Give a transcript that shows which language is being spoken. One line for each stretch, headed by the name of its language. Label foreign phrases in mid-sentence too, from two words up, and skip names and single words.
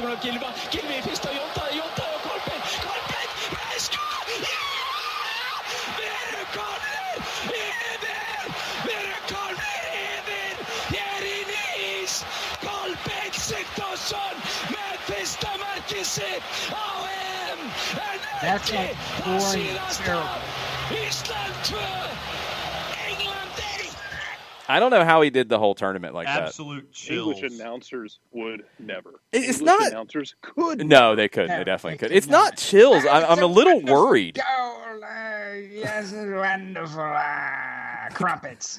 Icelandic: hún á Gylfa í fyrsta Jónta og Kolbeinn með skot við erum komnir yfir hér í Nýs Kolbeinn Sigþórsson með fyrsta markið sitt á EM en ekki það síðasta Ísland 2 England 1.
English: I don't know how he did the whole tournament like Absolute chills. English announcers would never. It's English not. Announcers could. No, they couldn't. They definitely could. It's not chills. I'm a little worried. Yes, wonderful crumpets.